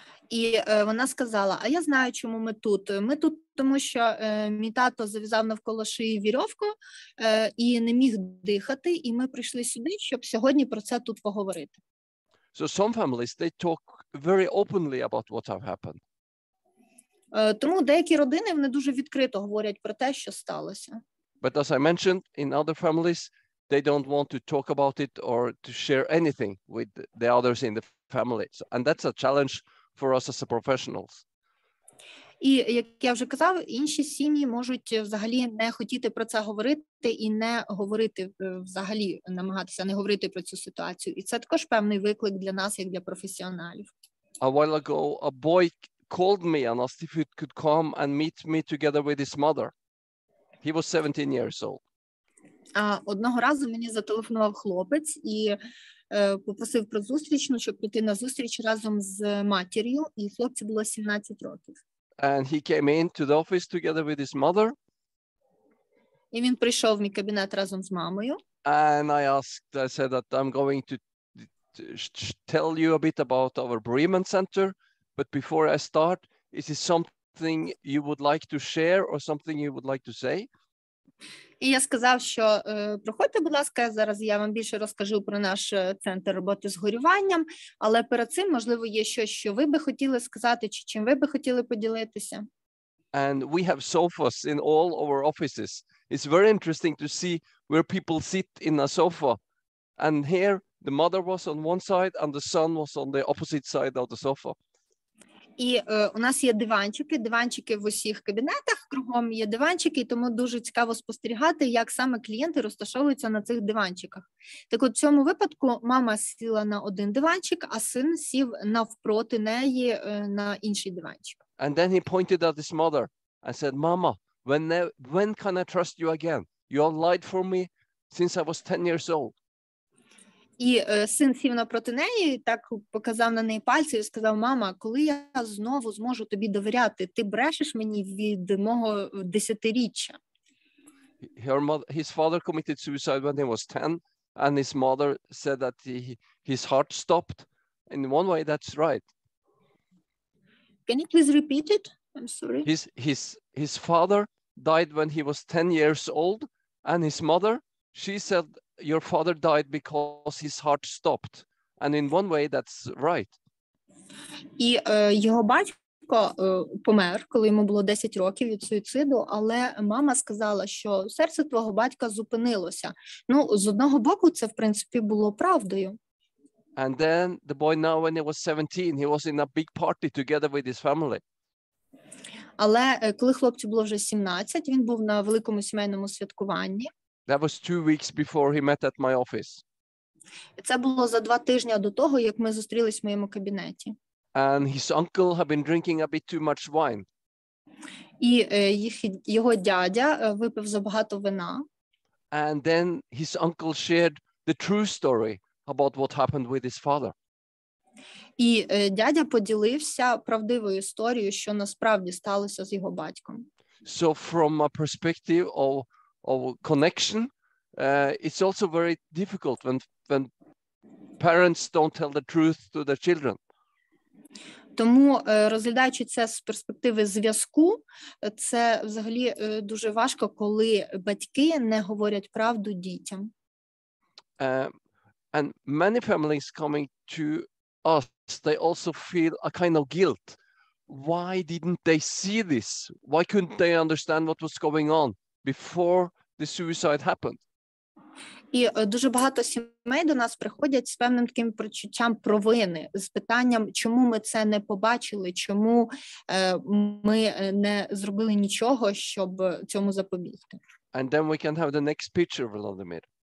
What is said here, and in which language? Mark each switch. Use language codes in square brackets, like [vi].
[uk] І вона сказала, а я знаю, чому ми тут. Ми тут, тому що мій тато зав'язав навколо шиї вірьовку і не міг дихати, і ми прийшли сюди, щоб сьогодні про це тут поговорити. [en] So some families, they talk very openly about what have happened. [uk] Тому деякі родини, вони дуже відкрито говорять про те, що сталося. [en] But as I mentioned, in other families, they don't want to talk about it or to share anything with the others in the family. And that's a challenge for us as professionals. [uk] І, як я вже казав, інші сім'ї можуть взагалі не хотіти про це говорити і не говорити взагалі, намагатися не говорити про цю ситуацію. І це також певний виклик для нас, як для професіоналів. [en] A while ago, a boy called me and asked if he could come and meet me together with his mother. He was 17 years old. [uk] Одного разу мені зателефонував хлопець і попросив про зустріч, щоб піти на зустріч разом з матір'ю, і хлопцю було 17 років. [en] And he came into the office together with his mother. [uk] І він прийшов в мій кабінет разом з мамою. [en] And I said that I'm going to tell you a bit about our bereavement center, but before I start, is this something you would like to share or something you would like to say? [uk] І я сказав, що проходьте, будь ласка, зараз я вам більше розкажу про наш центр роботи з горюванням, але перед цим, можливо, є щось, що ви би хотіли сказати, чи чим ви би хотіли поділитися. [en] And we have sofas in all our offices. it's very interesting to see where people sit in a sofa. And here the mother was on one side and the son was on the opposite side of the sofa. [uk] І у нас є диванчики в усіх кабінетах, кругом є диванчики, і тому дуже цікаво спостерігати, як саме клієнти розташовуються на цих диванчиках. Так от в цьому випадку мама сіла на один диванчик, а син сів навпроти неї на інший диванчик. [en] And then he pointed at his mother and said, Mama, when can I trust you again? You have lied for me since I was 10 years old. [uk] І син сів напроти неї, і так показав на неї пальці і сказав: мама, коли я знову зможу тобі довіряти? Ти брешеш мені від мого 10-річчя. [en] His father committed suicide when he was 10, and his mother said that his heart stopped. In one way, that's right. Can you please repeat it? I'm sorry. His father died when he was 10 years old, and his mother, she said, your father died because his heart stopped. And in one way, that's right. [uk] І його батько помер, коли йому було 10 років від суїциду, але мама сказала, що серце твого батька зупинилося. Ну, з одного боку, це, в принципі, було правдою. [en] And then the boy now, when he was 17, he was in a big party together with his family. [uk] Але коли хлопцю було вже 17, він був на великому сімейному святкуванні. [en] That was 2 weeks before he met at my office. [uk] Це було за 2 тижні до того, як ми зустрілись в моєму кабінеті. [en] And his uncle had been drinking a bit too much wine. [uk] І його дядя випив забагато вина. [en] And then his uncle shared the true story about what happened with his father. [uk] І дядя поділився правдивою історією, що насправді сталося з його батьком. [en] So from a perspective of connection, it's also very difficult when parents don't tell the truth to their children. [uk] Тому, розглядаючи це з перспективи зв'язку, це взагалі дуже важко, коли батьки не говорять правду дітям. [en] And many families coming to us, they also feel a kind of guilt. Why didn't they see this? Why couldn't they understand what was going on before the suicide happened? [uk] І дуже багато сімей до нас приходять з певним таким почуттям провини, з питанням, чому ми це не побачили, чому ми не зробили нічого, щоб цьому запобігти. [en] And then we can have the next picture, Vladimir.